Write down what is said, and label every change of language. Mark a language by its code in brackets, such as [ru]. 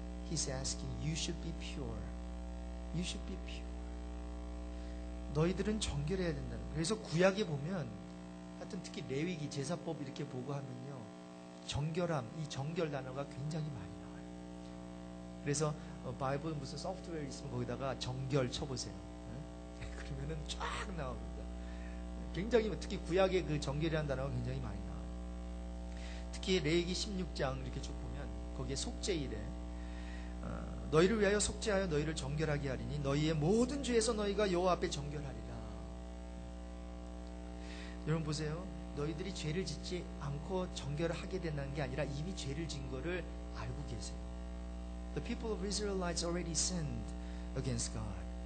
[en] He's asking, you should be pure. You should be pure. [ko] 너희들은 정결해야 된다는 거예요. 그래서 구약에 보면, 하여튼 특히 레위기, 제사법 이렇게 보고 하면요, 정결함, 이 정결 단어가 굉장히 많이 나와요. 그래서 바이블 무슨 소프트웨어 있으면 거기다가 정결 쳐보세요. 그러면은 쫙 나옵니다. 굉장히, 특히 구약의 그 정결이라는 단어가 굉장히 많이 나와요. 특히 레위기 16장 이렇게 쭉 보면 거기에 속죄일에 너희를 위하여 속죄하여 너희를 정결하게 하리니 너희의 모든 죄에서 너희가 여호와 앞에 정결하리라. 여러분 보세요. 너희들이 죄를 짓지 않고 정결을 하게 된다는 게 아니라 이미 죄를 진 거를 알고 계세요. [en] The people of Israelites already sinned against God.